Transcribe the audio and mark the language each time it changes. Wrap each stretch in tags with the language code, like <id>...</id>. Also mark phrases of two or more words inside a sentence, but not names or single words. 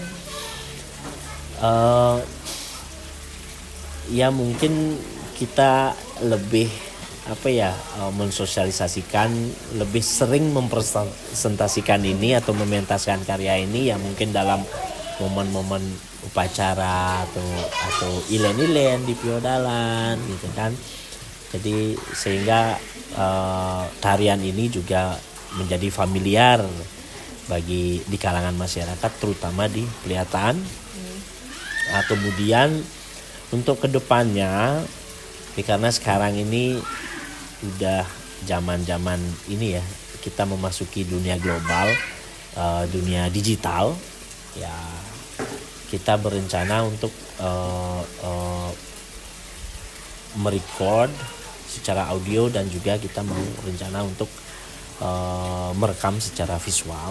<id>Ya mungkin kita lebih mensosialisasikan, lebih sering mempresentasikan ini atau mementaskan karya ini ya mungkin dalam momen-momen upacara atau ilen-ilen di Piodalan gitu kan. Jadi sehingga tarian ini juga menjadi familiar di kalangan masyarakat terutama di Peliatan. Kemudian untuk kedepannya, karena sekarang ini udah zaman-zaman ini ya, kita memasuki dunia global, dunia digital, ya kita berencana untuk merecord secara audio dan juga kita mau rencana untuk merekam secara visual.</id>